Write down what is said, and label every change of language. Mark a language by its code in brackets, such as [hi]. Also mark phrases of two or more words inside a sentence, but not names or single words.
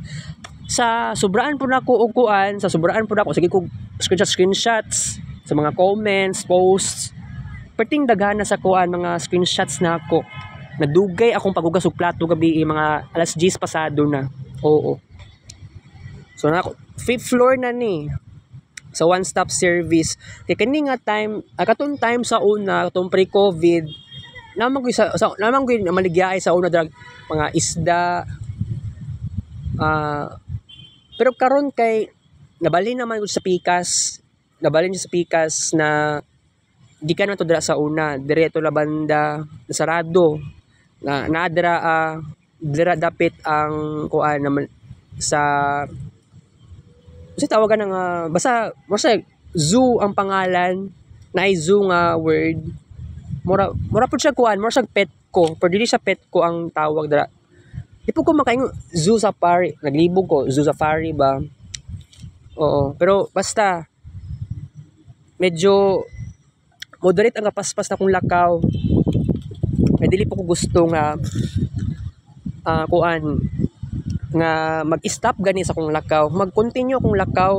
[ceb] Sa sobraan po nako og kuan, sa sobraan po nako sige ko screenshots sa mga comments, posts. Perting daghana sa kuan mga screenshots nako. Nadugay akong pagugas og plato gabi mga alas 10 pasado na. Oo. So na 5th floor na ni sa [en] one-stop service. [ceb] Kay kani nga time, katong time sa una, katong pre-COVID, namang ko maligyaay sa una drag mga isda. Pero karon kay nabalhin naman sa pikas. Nabalhin sa pikas na di ka na to dira sa una, direto la banda sarado. Na dira dapit ang kuan naman sa kasi tawagan ng basta zoo ang pangalan na ay zoo nga word mura po siya kuan mura siya pet ko pero dili siya pet ko ang tawag dira di po ko makaingon [en] zoo safari [ceb] naglibog ko [en] zoo safari [ceb] ba oo pero basta medyo moderate ang kapaspas na kong lakaw ay dili po ko gusto nga kuan nga mag-stop gani sa kong lakaw, mag-continue akong lakaw.